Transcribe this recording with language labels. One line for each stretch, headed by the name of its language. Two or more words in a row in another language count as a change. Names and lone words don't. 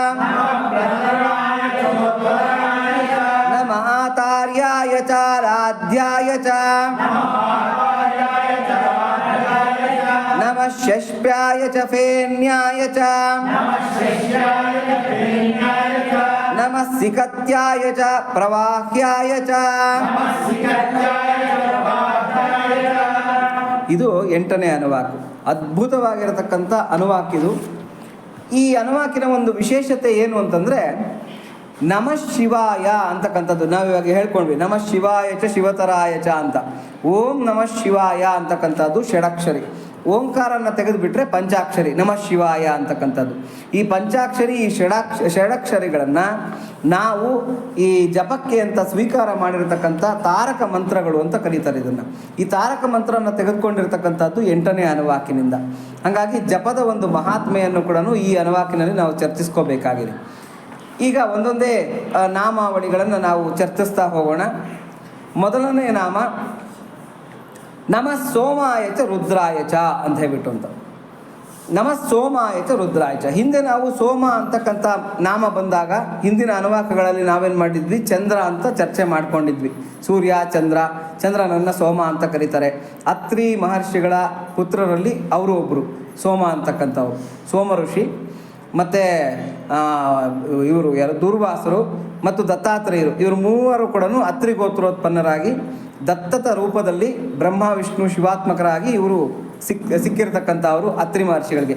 Sanskrit: ನಮಃ ಆತಾರ್ಯಾಯ ಚ ರಾಧ್ಯಾಯ ಚ ನಮಃ ಷಷ್ಪ್ಯಾಯ ಚ ಫೇನ್ಯಾಯ ಚ ನಮಃ ಸಿಕತ್ಯಾಯ ಚ ಪ್ರವಾಹ್ಯಾಯ ಚ.
Kannada: ಇದು 8ನೇ ಅನುವಾಕು. ಅದ್ಭುತವಾಗಿರತಕ್ಕಂಥ ಅನುವಾಕಿದು. ಈ ಅನುವಾಕಿನ ಒಂದು ವಿಶೇಷತೆ ಏನು ಅಂತಂದರೆ
Sanskrit: ನಮಃ ಶಿವಾಯ
Kannada: ಅಂತಕ್ಕಂಥದ್ದು. ನಾವಿವಾಗ ಹೇಳ್ಕೊಂಡ್ವಿ
Sanskrit: ನಮಃ ಶಿವಾಯ ಚ ಶಿವತರಾಯ ಚ
Kannada: ಅಂತ.
Sanskrit: ಓಂ ನಮಃ ಶಿವಾಯ
Kannada: ಅಂತಕ್ಕಂಥದ್ದು ಷಡಕ್ಷರಿ. ಓಂಕಾರನ ತೆಗೆದುಬಿಟ್ರೆ ಪಂಚಾಕ್ಷರಿ
Sanskrit: ನಮಃ ಶಿವಾಯ
Kannada: ಅಂತಕ್ಕಂಥದ್ದು. ಈ ಪಂಚಾಕ್ಷರಿ ಈ ಷಡಕ್ಷರಿಗಳನ್ನು ನಾವು ಈ ಜಪಕ್ಕೆ ಅಂತ ಸ್ವೀಕಾರ ಮಾಡಿರ್ತಕ್ಕಂಥ ತಾರಕ ಮಂತ್ರಗಳು ಅಂತ ಕರೀತಾರೆ ಇದನ್ನು. ಈ ತಾರಕ ಮಂತ್ರನ ತೆಗೆದುಕೊಂಡಿರ್ತಕ್ಕಂಥದ್ದು 8ನೇ ಅನುವಾಕಿನಿಂದ. ಹಾಗಾಗಿ ಜಪದ ಒಂದು ಮಹಾತ್ಮೆಯನ್ನು ಕೂಡ ಈ ಅನುವಾಕಿನಲ್ಲಿ ನಾವು ಚರ್ಚಿಸ್ಕೋಬೇಕಾಗಿದೆ. ಈಗ ಒಂದೊಂದೇ ನಾಮಾವಳಿಗಳನ್ನು ನಾವು ಚರ್ಚಿಸ್ತಾ ಹೋಗೋಣ. ಮೊದಲನೇ ನಾಮ
Sanskrit: ನಮಃ ಸೋಮಾಯ ಚ ರುದ್ರಾಯ ಚ
Kannada: ಅಂತ ಹೇಳ್ಬಿಟ್ಟು ಅಂತ.
Sanskrit: ನಮಃ ಸೋಮಾಯ ಚ ರುದ್ರಾಯ ಚ.
Kannada: ಹಿಂದೆ ನಾವು ಸೋಮ ಅಂತಕ್ಕಂಥ ನಾಮ ಬಂದಾಗ ಹಿಂದಿನ ಅನುವಾಕಗಳಲ್ಲಿ ನಾವೇನು ಮಾಡಿದ್ವಿ, ಚಂದ್ರ ಅಂತ ಚರ್ಚೆ ಮಾಡ್ಕೊಂಡಿದ್ವಿ. ಸೂರ್ಯ ಚಂದ್ರ, ಚಂದ್ರನನ್ನು ಸೋಮ ಅಂತ ಕರೀತಾರೆ. ಅತ್ರಿ ಮಹರ್ಷಿಗಳ ಪುತ್ರರಲ್ಲಿ ಅವರು ಒಬ್ಬರು ಸೋಮ ಅಂತಕ್ಕಂಥವ್ರು, ಸೋಮ ಋಷಿ. ಮತ್ತು ಇವರು ಯಾರು, ದೂರ್ವಾಸರು ಮತ್ತು ದತ್ತಾತ್ರೇಯರು, ಇವರು ಮೂವರು ಕೂಡ ಅತ್ರಿ ಗೋತ್ರೋತ್ಪನ್ನರಾಗಿ ದತ್ತತ ರೂಪದಲ್ಲಿ ಬ್ರಹ್ಮ ವಿಷ್ಣು ಶಿವಾತ್ಮಕರಾಗಿ ಇವರು ಸಿಕ್ಕಿರ್ತಕ್ಕಂಥವರು ಅತ್ರಿ ಮಹರ್ಷಿಗಳಿಗೆ.